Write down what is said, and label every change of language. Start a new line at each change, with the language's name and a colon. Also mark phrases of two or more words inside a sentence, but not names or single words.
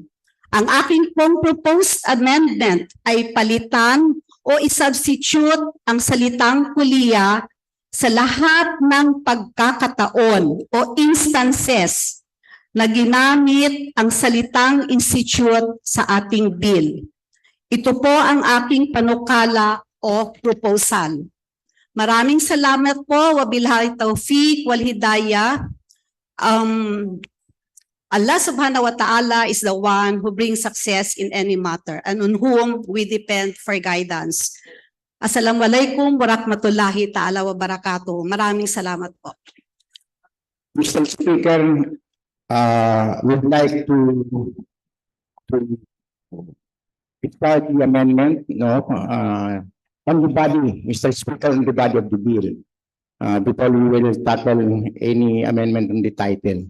Filipino: Ang aking pong
English: proposed amendment
Filipino: ay palitan o isubstitute ang salitang kuliya sa lahat ng pagkakataon o instances na ginamit ang salitang institute sa ating bill. Ito po ang aking panukala o proposal. Maraming salamat po.
Arabic: وبالله التوفيق والهداية.
English: Allah subhanahu wa ta'ala is the one who brings success in any matter and on whom we depend for guidance.
Arabic: السلام عليكم ورحمة الله تعالى وبركاته.
Filipino: Maraming salamat po.
English: Mr. Speaker, would like to start the amendment, on the body, Mr. Speaker, on the body of the bill, before we will tackle any amendment on the title.